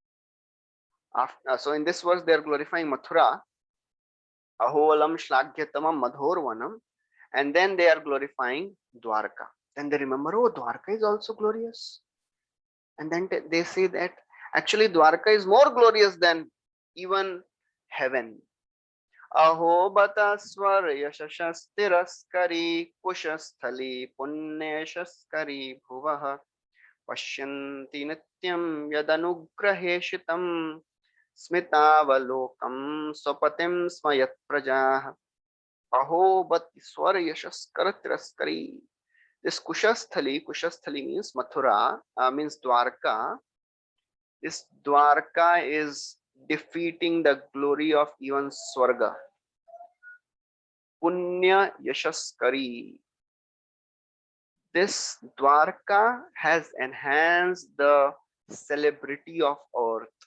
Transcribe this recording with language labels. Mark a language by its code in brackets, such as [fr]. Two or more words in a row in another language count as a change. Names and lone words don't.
[en] So in this verse, they are glorifying Mathura, [sa] अहो अलं श्लाघ्यतमं मधोर्वनम्, [en] and then they are glorifying Dwarka. Then they remember, oh, Dwarka is also glorious. And then they say that actually Dwarka is more glorious than even heaven. [sa] अहो बत स्वर् यशशस्तिरस्करी कुशस्थली पुण्यशस्करी भुवः पश्यन्ति नित्यं यदनुग्रहेषितं स्मितावलोकं स्वपतिं स्मयत् प्रजाः अहो बत स्वर् यशस्करत्रस्करी. [en] This Kushasthali means Mathura, means Dwarka. This Dwarka is defeating the glory of even Swarga. [sa] पुण्य यशस्करी. [en] This Dwarka has enhanced the celebrity of earth.